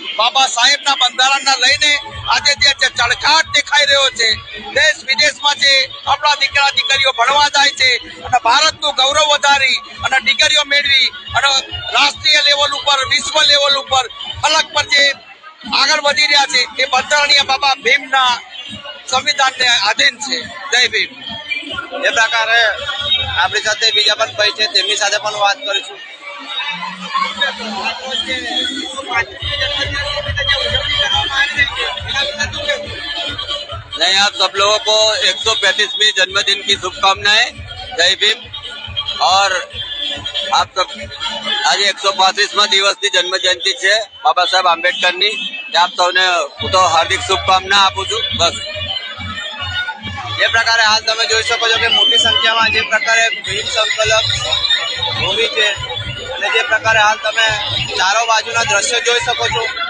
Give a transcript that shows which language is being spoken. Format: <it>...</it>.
<gu>બાબા સાહેબના બંધારણના લઈને આજે જે ચળકાટ દેખાઈ રહ્યો છે, દેશ વિદેશમાં જે આપણા દીકરા દીકરીઓ ભણવા જાય છે અને ભારતનું ગૌરવ વધારી અને ડિગ્રીઓ મેળવી અને રાષ્ટ્રીય લેવલ ઉપર, વિશ્વ લેવલ ઉપર ફલક પર જે આગળ વધી રહ્યા છે એ બંધારણીય બાબા ભીમના સંવિધાનને આધીન છે। જય ભીમ। એ પ્રકારે આપણી સાથે બીજા પણ ભાઈ છે તેમની સાથે પણ વાત કરીશું।</gu> <hi>नहीं, आप सब लोगों को 135वीं जन्मदिन की शुभकामनाएं। जय भीम। और</hi> <gu>આપ સબ આજે 135મા દિવસની જન્મ જયંતિ છે બાબા સાહેબ આંબેડકરની. આપ સૌને હું તો હાર્દિક શુભકામના આપું છું. બસ જે પ્રકારે હાલ તમે જોઈ શકો છો કે મોટી સંખ્યામાં જે પ્રકારે ભીમ સંકલક ભૂમિ છે અને જે પ્રકારે હાલ તમે ચારો બાજુના દ્રશ્યો જોઈ શકો છો.</gu>